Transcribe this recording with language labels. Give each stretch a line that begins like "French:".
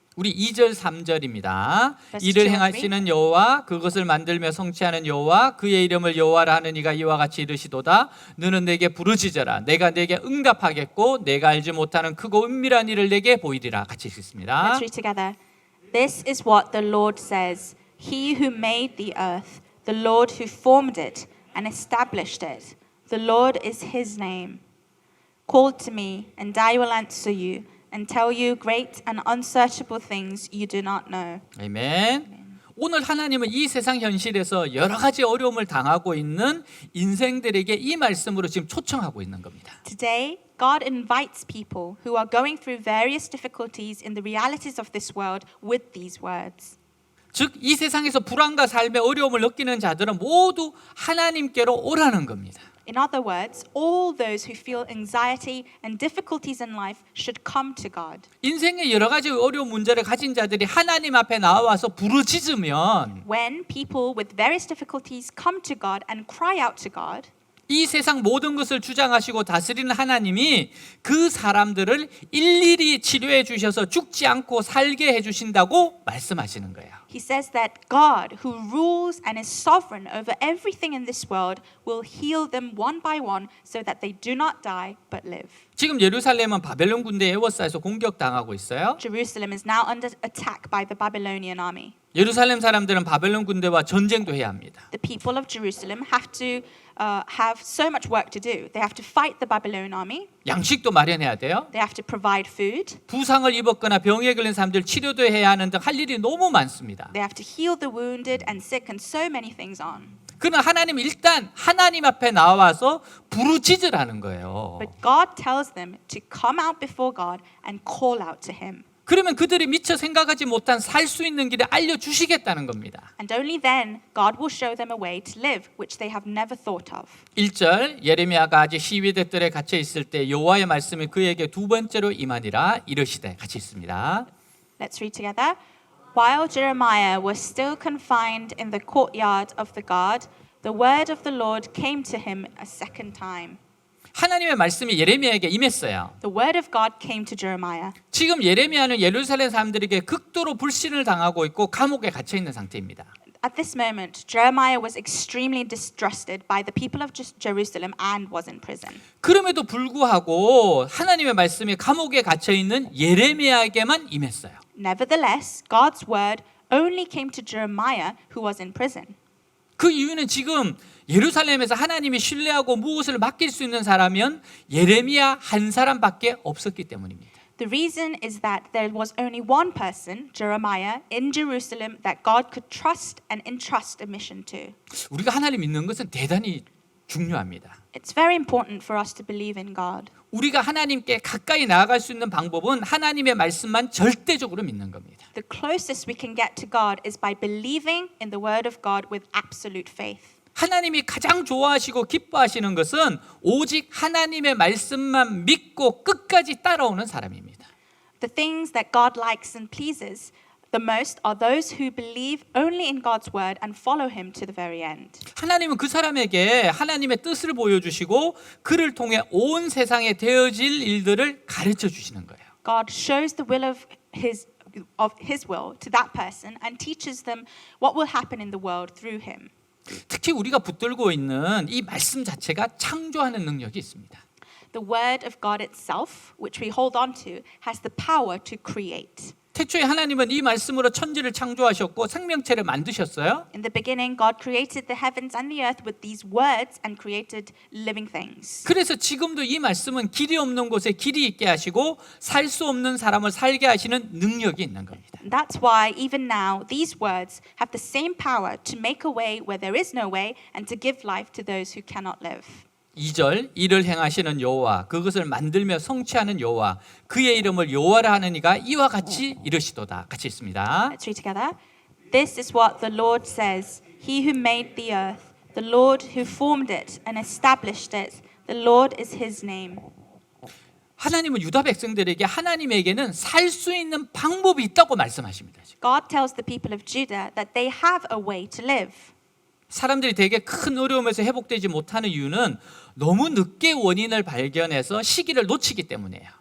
Korean: 우리 2절 3절입니다.
English: Verse
Korean: 이를
English: 2 and
Korean: 행하시는 여호와 그것을 만들며 성취하는 여호와 그의 이름을 여호와라 하는 이가 이와 같이 이르시도다. 너는 내게 부르짖어라. 내가 내게 응답하겠고 내가 알지 못하는 크고 은밀한 일을 내게 보이리라. 같이 읽습니다.
English: Let's read together. This is what the Lord says. He who made the earth, the Lord who formed it and established it. The Lord is His name. Call to me, and I will answer you, and tell you great and unsearchable things you do not know.
Korean: 아멘. 오늘 하나님은 이 세상 현실에서 여러 가지 어려움을 당하고 있는 인생들에게 이 말씀으로 지금 초청하고 있는 겁니다.
English: Today, God invites people who are going through various difficulties in the realities of this world with these words.
Korean: 즉 이 세상에서 불안과 삶의 어려움을 느끼는 자들은 모두 하나님께로 오라는 겁니다.
English: In other words, all those who feel anxiety and difficulties in life should come to God.
Korean: 인생의 여러 가지 어려운 문제를 가진 자들이 하나님 앞에 나와서 부르짖으면
English: When people with various difficulties come to God and cry out to God,
Korean: 이 세상 모든 것을 주장하시고 다스리는 하나님이 그 사람들을 일일이 치료해 주셔서 죽지 않고 살게 해 주신다고 말씀하시는 거예요.
English: He says that God, who rules and is sovereign over everything in this world, will heal them one by one so that they do not die but live.
Korean: 지금 예루살렘은 바벨론 군대에 에워싸여서 공격당하고 있어요.
English: Jerusalem is now under attack by the Babylonian army.
Korean: 예루살렘 사람들은 바벨론 군대와 전쟁도 해야 합니다.
English: The people of Jerusalem have to have so much work to do. They have to fight the Babylonian army.
Korean: 양식도 마련해야 돼요.
English: They have to provide food.
Korean: 부상을 입었거나 병에 걸린 사람들 치료도 해야 하는 등 할 일이 너무 많습니다.
English: They have to heal the wounded and sick and so many things on.
Korean: 그러나 하나님은 일단 하나님 앞에 나와서 부르짖으라는 거예요.
English: But God tells them to come out before God and call out to Him.
Korean: 그러면 그들이 미처 생각하지 못한 살 수 있는 길을 알려주시겠다는 겁니다.
English: And only then God will show them a way to live which they have never thought of.
Korean: 1절 예레미야가 아직 시위대들에 갇혀 있을 때 여호와의 말씀이 그에게 두 번째로 임하니라 이르시되 같이 있습니다.
English: Let's read together. While Jeremiah was still confined in the courtyard of the guard, the word of the Lord came to him a second time.
Korean: 하나님의 말씀이 예레미야에게 임했어요.
English: The word of God came to Jeremiah.
Korean: 지금 예레미야는 예루살렘 사람들에게 극도로 불신을 당하고 있고 감옥에 갇혀 있는 상태입니다.
English: At this moment, Jeremiah was extremely distrusted by the people of Jerusalem and was in prison.
Korean: 그럼에도 불구하고 하나님의 말씀이 감옥에 갇혀 있는 예레미야에게만 임했어요.
English: Nevertheless, God's word only came to Jeremiah, who was in prison.
Korean: 그 이유는 지금 예루살렘에서 하나님이 신뢰하고 무엇을 맡길 수 있는 사람은 예레미야 한 사람밖에 없었기 때문입니다.
English: The reason is that there was only one person, Jeremiah, in Jerusalem that God could trust and entrust a mission to.
Korean: 우리가 하나님 믿는 것은 대단히 중요합니다.
English: It's very important for us to believe in God.
Korean: 우리가 하나님께 가까이 나아갈 수 있는 방법은 하나님의 말씀만 절대적으로 믿는 겁니다.
English: The closest we can get to God is by believing in the word of God with absolute faith.
Korean: 하나님이 가장 좋아하시고 기뻐하시는 것은 오직 하나님의 말씀만 믿고 끝까지 따라오는 사람입니다.
English: The things that God likes and pleases the most are those who believe only in God's word and follow him to the very end.
Korean: 하나님은 그 사람에게 하나님의 뜻을 보여주시고 그를 통해 온 세상에 되어질 일들을 가르쳐 주시는 거예요.
English: God shows the will of his will to that person and teaches them what will happen in the world through him.
Korean: 특히 우리가 붙들고 있는 이 말씀 자체가 창조하는 능력이 있습니다.
English: The word of God itself, which we hold on to, has the power to create.
Korean: 태초에 하나님은 이 말씀으로 천지를 창조하셨고 생명체를 만드셨어요.
English: In the beginning, God created the heavens and the earth with these words and created living things.
Korean: 그래서 지금도 이 말씀은 길이 없는 곳에 길이 있게 하시고 살 수 없는 사람을 살게 하시는 능력이 있는 겁니다.
English: And that's why even now these words have the same power to make a way where there is no way and to give life to those who cannot live.
Korean: 2절 이를 행하시는 여호와 그것을 만들며 성취하는 여호와 그의 이름을 여호와라 하는 이가 이와 같이 이르시도다. 같이 읽습니다.
English: Let's read together. This is what the Lord says, He who made the earth, the Lord who formed it and established it, the Lord is His name.
Korean: 하나님은 유다 백성들에게 하나님에게는 살 수 있는 방법이 있다고 말씀하십니다.
English: God tells the people of Judah that they have a way to live.
Korean: 사람들이 되게 큰 어려움에서 회복되지 못하는 이유는 너무 늦게 원인을 발견해서 시기를 놓치기 때문이에요.